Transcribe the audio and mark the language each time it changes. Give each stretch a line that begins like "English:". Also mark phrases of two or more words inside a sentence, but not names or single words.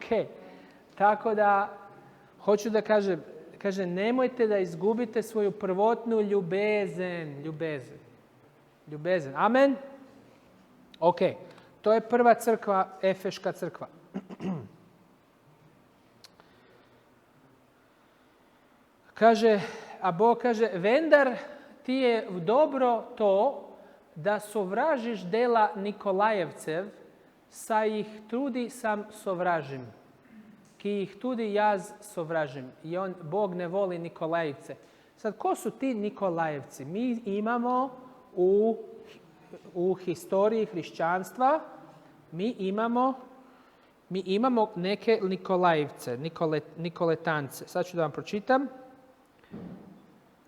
Croatian: Tako da, hoću da kaže, nemojte da izgubite svoju prvotnu ljubezen. Amen? Ok. To je prva crkva, Efeška crkva. Kaže, a Bog kaže,
Slovenian: vendar ti je dobro to da sovražiš dela Nikolajevcev, sa ih trudi sam sovražim. Ki ih tudi jaz sovražim.
Croatian: I Bog ne voli Nikolajevce. Sad, ko su ti Nikolajevci? Mi imamo u historiji hrišćanstva, mi imamo neke Nikolajevce, Nikoletance. Sad ću da vam pročitam.